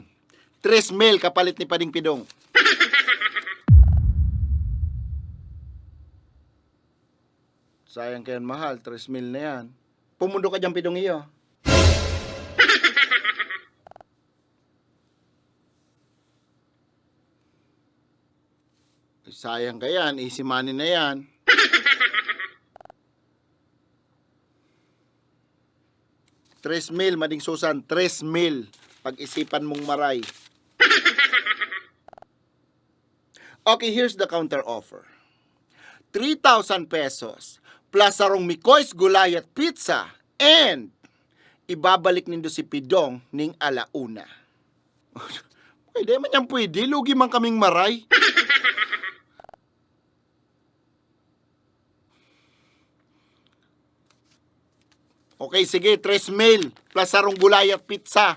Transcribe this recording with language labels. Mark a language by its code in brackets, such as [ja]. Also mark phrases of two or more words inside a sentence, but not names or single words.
[bik] 3,000 kapalit ni Pading Pidong. Sayang kayan mahal, 3,000 na yan. Pumundo ka dyan, Pidong iyo. Sayang ka yan, [en] easy money [bik] na yan. $3,000, Mading Susan, 3,000. Pag-isipan mong maray. [en] Okay, here's the counter offer. [bik] 3,000 pesos plus sarong Mikoy's Gulay at Pizza and ibabalik nindo si Pidong ning alauna. Pwede man yan pwede, lugi man kaming maray. Okay, sige, 3,000 plus sarong gulay at pizza.